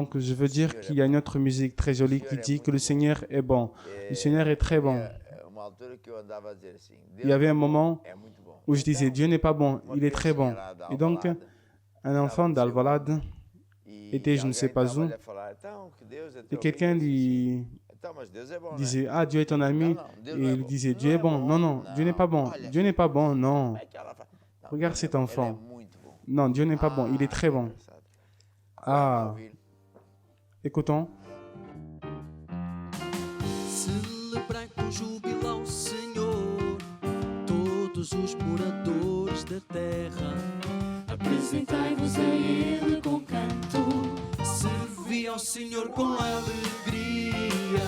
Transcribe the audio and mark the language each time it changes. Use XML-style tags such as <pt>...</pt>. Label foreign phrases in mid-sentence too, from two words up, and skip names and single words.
<fr>Donc, je veux dire qu'il y a une autre musique très jolie qui dit que le Seigneur est bon. Le Seigneur est très bon.</fr> <pt>É uma altura que eu andava a dizer assim,</pt> <fr>Il y avait un moment</fr> <pt>é muito bom.</pt> <fr>où je disais Dieu n'est pas bon, il est très bon. Et donc, un enfant d'Alvalade était je ne sais pas où, et quelqu'un lui disait ah, Dieu est ton ami, et il disait Dieu est bon. Non, non, Dieu n'est pas bon. Dieu n'est pas bon, non. Regarde cet enfant. Non, Dieu n'est pas bon, il est très bon. Ah, écoutons.</fr> <pt>Celebrai com júbilo ao Senhor todos os moradores da terra. Apresentai-vos a Ele com canto. Servi ao Senhor com alegria.</pt>